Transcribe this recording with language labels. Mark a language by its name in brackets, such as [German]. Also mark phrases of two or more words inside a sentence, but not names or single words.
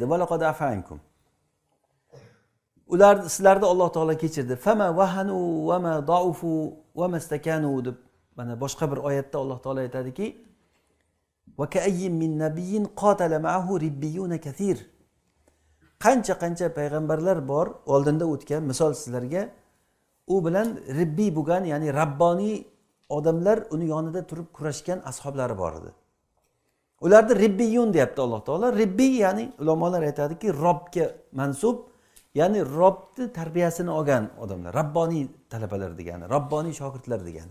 [Arabic] ولقد عفا عنكم. [Uzbek] Ular sizlarni Alloh taolo kechirdi. [Arabic] فما وهنوا وما ضعفوا وما استكانوا [Uzbek] deb mana boshqa bir oyatda Alloh taolo aytadiki, [Arabic] وكأين من نبي قاتل معه ربيون كثير. [Uzbek] Qancha payg'ambarlar bor oldinda o'tgan, misol sizlarga u bilan ribbiy bo'lgan, ya'ni rabboniy odamlar uni yonida turib kurashgan ashablari bor edi. Ularni ribbiyun deyapti Alloh taolo. Ribbiy ya'ni ulamolar aytadiki, Robbga mansub, ya'ni Robbni tarbiyasini olgan odamlar, rabboniy talabalar degani, rabboniy shogirdlar degani.